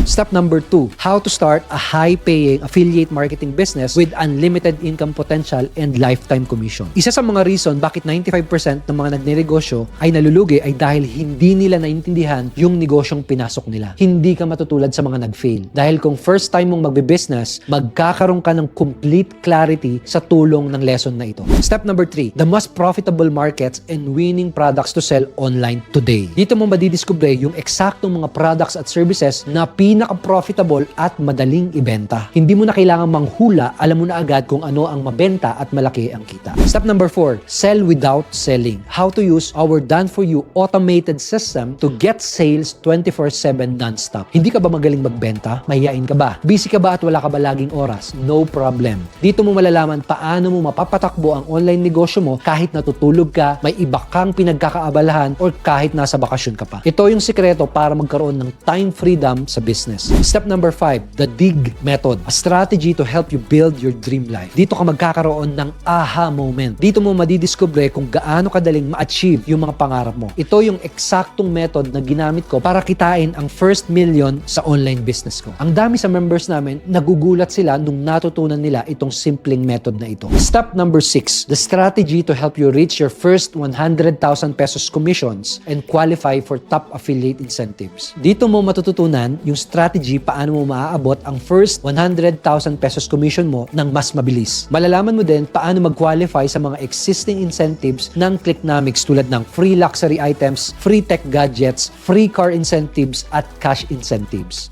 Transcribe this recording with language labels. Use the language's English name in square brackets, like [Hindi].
[English] Step number 2, how to start a high-paying affiliate marketing business with unlimited income potential and lifetime commission. [Filipino] Isa sa mga reason bakit 95% ng mga nagnenegosyo ay nalulugi ay dahil hindi nila naintindihan yung negosyong pinasok nila. Hindi ka matutulad sa mga nag-fail. Dahil kung first time mong magbe-business, magkakaroon ka ng complete clarity sa tulong ng lesson na ito. [English] Step number 3, the most profitable markets and winning products to sell online today. [Filipino] Dito mo madidiskubre yung eksaktong mga products at services na pinaka-profitable at madaling ibenta. Hindi mo na kailangan manghula, alam mo na agad kung ano ang mabenta at malaki ang kita. [English] Step number 4, sell without selling. How to use our done-for-you automated system to get sales 24/7 non-stop. [Filipino] Hindi ka ba magaling magbenta? Mahihain ka ba? Busy ka ba at wala ka ba laging oras? [English] No problem. [Filipino] Dito mo malalaman paano mo mapapatakbo ang online negosyo mo kahit natutulog ka, may iba kang pinagkakaabalahan, or kahit nasa bakasyon ka pa. Ito yung sikreto para magkaroon ng time freedom sa business. [English] Step number 5, the DIG method. A strategy to help you build your dream life. [Filipino] Dito ka magkakaroon ng aha moment. Dito mo madidiskubre kung gaano kadaling ma-achieve yung mga pangarap mo. Ito yung eksaktong method na ginamit ko para kitain ang first million sa online business ko. Ang dami sa members namin, nagugulat sila nung natutunan nila itong simpleng method na ito. [English] Step number 6, the strategy to help you reach your first 100,000 pesos commissions and qualify for top affiliate incentives. [Filipino] Dito mo matututunan yung strategy paano mo maaabot ang first 100,000 pesos commission mo ng mas mabilis. Malalaman mo din paano mag-qualify sa mga existing incentives ng Clicknomics tulad ng free luxury items, free tech gadgets, free car incentives, at cash incentives.